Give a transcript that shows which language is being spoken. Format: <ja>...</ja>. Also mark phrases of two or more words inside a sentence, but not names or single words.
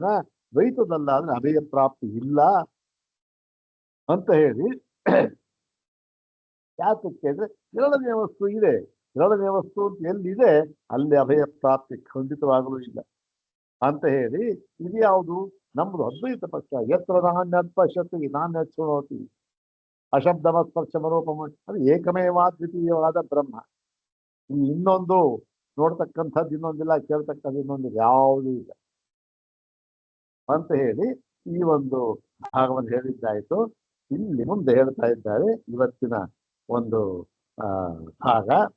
<kn>ದ್ವೈತದಲ್ಲ ಅಂದ್ರೆ ಅಭಯ ಪ್ರಾಪ್ತಿ ಇಲ್ಲ ಅಂತ ಹೇಳಿ. ಯಾತಕ್ಕೆ ಅಂದ್ರೆ ಎರಡನೇ ವಸ್ತು ಇದೆ. ಎರಡನೇ ವಸ್ತು ಅಂತ ಎಲ್ಲಿದೆ ಅಲ್ಲಿ ಅಭಯ ಪ್ರಾಪ್ತಿ ಖಂಡಿತವಾಗಲೂ ಇಲ್ಲ ಅಂತ ಹೇಳಿ ಇದು ಯಾವುದು? ನಮ್ದು ಅದ್ವೈತ ಪಕ್ಷ.</kn> <sa>ಯತ್ರ ನಾಣ್ಯತ್ ಪಶ್ಯತಿ ನಾಣ್ಯತ್ ಶೃಣೋತಿ ಅಶಬ್ದಮತ್ ಸ್ಪರ್ಶ ಮನೋಪಮ,</sa> <kn>ಅದು ಏಕಮೇವಾದ್ವಿತೀಯವಾದ ಬ್ರಹ್ಮ. ಈ ಇನ್ನೊಂದು ನೋಡ್ತಕ್ಕಂಥದ್ದು ಇನ್ನೊಂದಿಲ್ಲ, ಕೇಳ್ತಕ್ಕಂಥದ್ದು ಇನ್ನೊಂದಿಲ್ಲ, ಯಾವುದೂ ಇಲ್ಲ ಅಂತ ಹೇಳಿ ಈ ಒಂದು ಭಾಗವನ್ನು ಹೇಳಿದ್ದಾಯ್ತು. ಇಲ್ಲಿ ಮುಂದೆ ಹೇಳ್ತಾ ಇದ್ದಾರೆ ಇವತ್ತಿನ ಒಂದು ಭಾಗ.</kn>